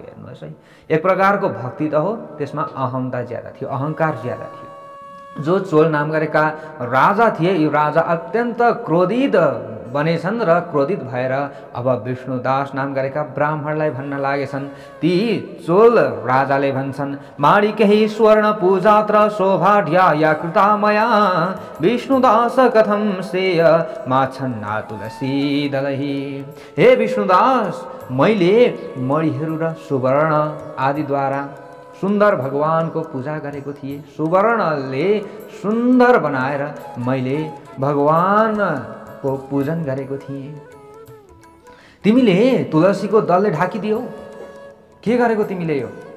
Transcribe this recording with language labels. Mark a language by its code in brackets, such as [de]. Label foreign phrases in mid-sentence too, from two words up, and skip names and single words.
[ne] हेर्नुहोस् है, एक प्रकारको भक्ति त हो, त्यसमा अहमता ज्यादा थियो, अहङ्कार ज्यादा थियो। जो चोल नाम गरेका राजा थिए, यो राजा अत्यन्त क्रोधित बनेछन् र क्रोधित भएर अब विष्णुदास नाम गरेका ब्राह्मणलाई भन्न लागेछन्। ती चोल राजाले भन्छन्, [sa] माणिक्यै स्वर्ण पूजात्र शोभाढ्या कृता मया विष्णुदास कथं श्रेय माछन्ना तुलसी दलहि। [ne] हे विष्णुदास, मैले मणिहरू र सुवर्ण आदिद्वारा सुन्दर भगवानको पूजा गरेको थिएँ, सुवर्णले सुन्दर बनाएर मैले भगवानको पूजन गरेको थिएँ। तिमीले तुलसीको दलले ढाकिदियौ, के गरेको तिमीले यो?